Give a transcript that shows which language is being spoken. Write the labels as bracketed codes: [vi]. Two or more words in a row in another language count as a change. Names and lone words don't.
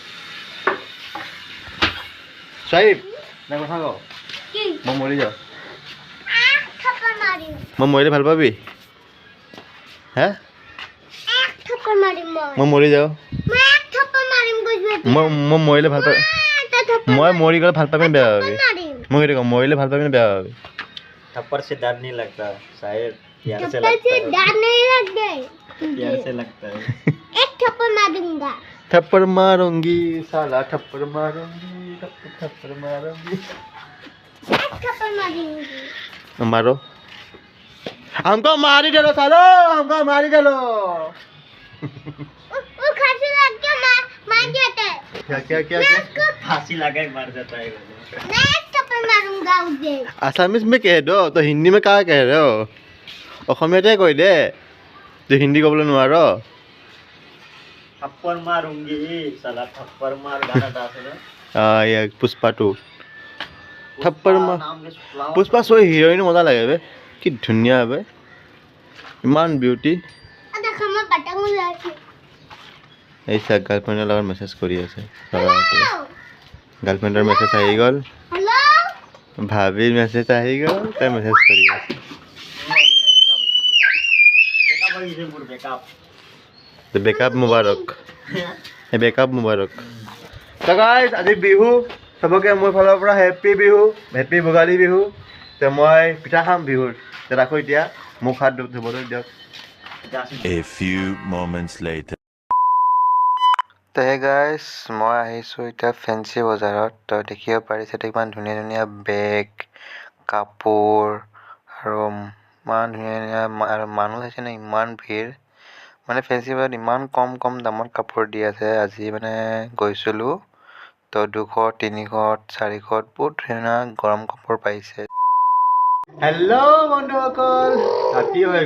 [as] চাহিব নাই কথা কওঁ মই মৰি যাওঁ মই মৰিলে ভাল পাবি হে মই মৰি যাওঁ মই মৰিলে ভাল পাবি মই মৰি গ'লে ভাল পাবি বেয়া পাবি মই সেইটো কওঁ মৰিলে ভাল পাবি বেয়া পাবি [hi] थप्पड़ से डर नहीं लगता शायद प्यार से लगता है डर नहीं लगता प्यार से लगता है एक थप्पड़ मारूंगा थप्पड़ मारूंगी साला थप्पड़ मारूंगी थप्पड़ मारूंगी एक थप्पड़ मारूंगी मारो हमको मारी डालो सालो हमको मारी डालो वो खांसी लग के मार जाता है क्या क्या क्या फांसी लगा के मार जाता है मैं एक थप्पड़ मारूंगा उसे आसामीज में कह दो तो हिंदी में क्या कह रहे हो [as] অসমীয়াতে কৈ দে তুই হিন্দী ক'বলৈ নোৱাৰ [hi] थप्पड़ मारूंगी साला थप्पड़ मार गाना डांस है या पुष्पा 2 थप्पड़ मार पुष्पा सो हिरोइन [as] মজা লাগে বে কি ধুনীয়া বে ইমান বিউটি [hi] देखो मैं पटंग उड़ाती [as] এই চাক গাৰ্লফ্ৰেণ্ডৰ লগত মেছেজ কৰি আছে গাৰ্লফ্ৰেণ্ডৰ মেছেজ আহি গ'ল [hi] हेलो [as] ভাবিৰ মেছেজ আহি গ'ল তাই মেছেজ কৰি আছে বেকআপ মুবাৰক বেকআপ মুবাৰক তো গাইজ আজি বিহু চবকে মোৰ ফালৰ পৰা হেপী বিহু হেপী ভোগালী বিহু তো মই পিঠা খাম বিহুৰ তো ৰাখো এতিয়া মুখ হাত ধুবলৈ দিয়ক [en] A few moments later. [as] তো [en] hey guys [as] মই আহিছোঁ এতিয়া ফেঞ্চি বজাৰত তো দেখিব পাৰিছে ইমান ধুনীয়া ধুনীয়া বেগ কাপোৰ আৰু ইমান ধুনীয়া ধুনীয়া আৰু মানুহ আছে নে ইমান ভিৰ মানে ফেঞ্চি বজাৰত ইমান কম দামত কাপোৰ দি আছে আজি মানে গৈছিলোঁ তো 200 300 400 বহুত ধুনীয়া গৰম কাপোৰ পাইছে হেল্ল' বন্ধুসকল ৰাতি হৈ